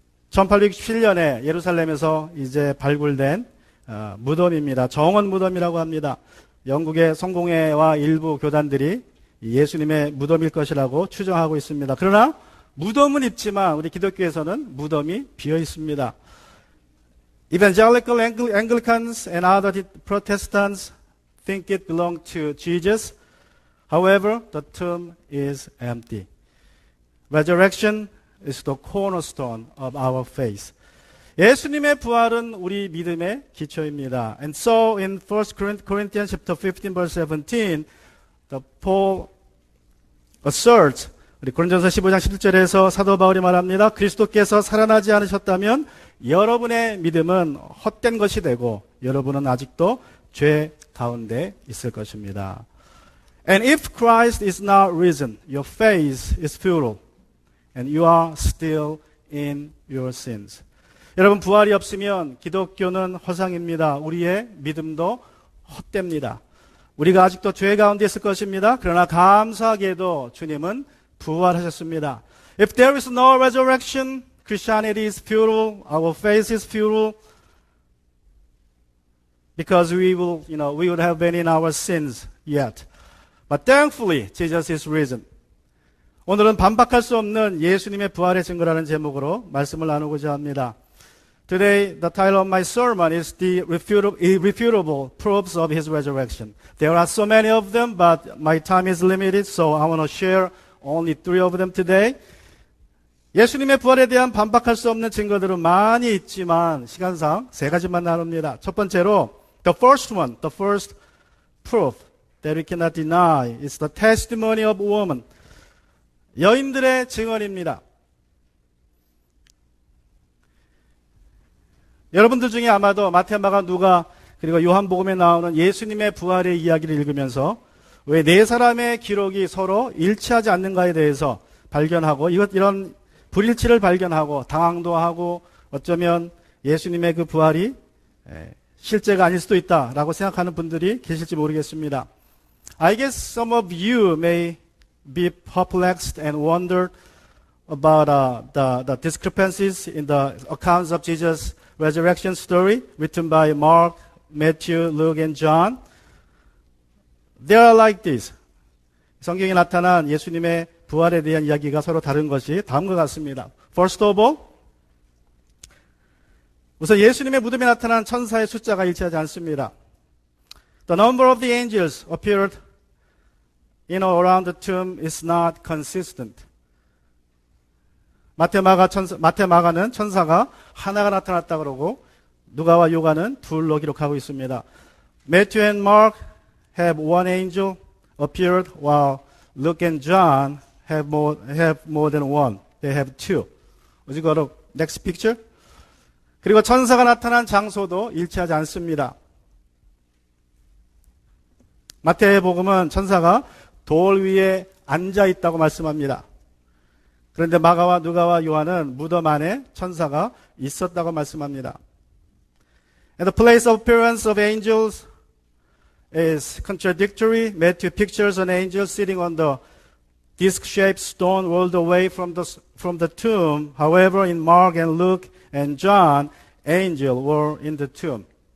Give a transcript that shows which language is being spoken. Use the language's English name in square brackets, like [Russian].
[Korean] 1867년에 예루살렘에서 이제 발굴된 무덤입니다. 정원 무덤이라고 합니다. 영국의 성공회와 일부 교단들이 예수님의 무덤일 것이라고 추정하고 있습니다. 그러나 무덤은 있지만 우리 기독교에서는 무덤이 비어 있습니다. [English] Evangelical Anglicans and other Protestants think it belonged to Jesus. However, the tomb is empty. Resurrection is the cornerstone of our faith. [Korean] 예수님의 부활은 우리 믿음의 기초입니다. [English] And so in 1 Corinthians chapter 15 verse 17, Paul asserts, [Korean] 우리 고린도전서 15장 17절에서 사도 바울이 말합니다. 그리스도께서 살아나지 않으셨다면 여러분의 믿음은 헛된 것이 되고 여러분은 아직도 죄 가운데 있을 것입니다. [English] And if Christ is not risen, your faith is futile, and you are still in your sins. [Korean] 여러분, 부활이 없으면 기독교는 허상입니다. 우리의 믿음도 헛됩니다. 우리가 아직도 죄 가운데 있을 것입니다. 그러나 감사하게도 주님은 부활하셨습니다. [English] If there is no resurrection, Christianity is futile, our faith is futile, because we would have been in our sins yet. But thankfully, Jesus is risen. [Korean] 오늘은 반박할 수 없는 예수님의 부활의 증거라는 제목으로 말씀을 나누고자 합니다. [English] Today, the title of my sermon is the irrefutable proofs of his resurrection. There are so many of them, but my time is limited, so I want to share only 3 of them today. [Korean] 예수님의 부활에 대한 반박할 수 없는 증거들은 많이 있지만 시간상 3가지만 나눕니다. 첫 번째로 [English] the first proof that we cannot deny is the testimony of woman. [Korean] 여인들의 증언입니다. 여러분들 중에 아마도 마태, 마가, 누가 그리고 요한복음에 나오는 예수님의 부활의 이야기를 읽으면서 왜 4사람의 기록이 서로 일치하지 않는가에 대해서 발견하고 이런 불일치를 발견하고 당황도 하고 어쩌면 예수님의 그 부활이 실제가 아닐 수도 있다라고 생각하는 분들이 계실지 모르겠습니다. [English] I guess some of you may be perplexed and wondered about the discrepancies in the accounts of Jesus' resurrection story written by Mark, Matthew, Luke, and John. They are like this. [Korean] 성경에 나타난 예수님의 부활에 대한 이야기가 서로 다른 것이 다음과 같습니다. [English] First of all, [Korean] 우선 예수님의 무덤에 나타난 천사의 숫자가 일치하지 않습니다. [English] The number of the angels appeared around the tomb is not consistent. [Korean] 마태, 마가는 천사가 하나가 나타났다 그러고 누가와 요한은 둘로 기록하고 있습니다. [English] Matthew and Mark have one angel appeared, while Luke and John have more than one. They have two. Would you go to next picture? [Korean] 그리고 천사가 나타난 장소도 일치하지 않습니다. 마태복음은 천사가 돌 위에 앉아 있다고 말씀합니다. 그런데 마가와 누가와 요한은 무덤 안에 천사가 있었다고 말씀합니다. [English] And the place of appearance of angels is contradictory. Matthew pictures an angel sitting on the disc-shaped stone rolled away from the tomb. However, in Mark and Luke and John, angels were in the tomb.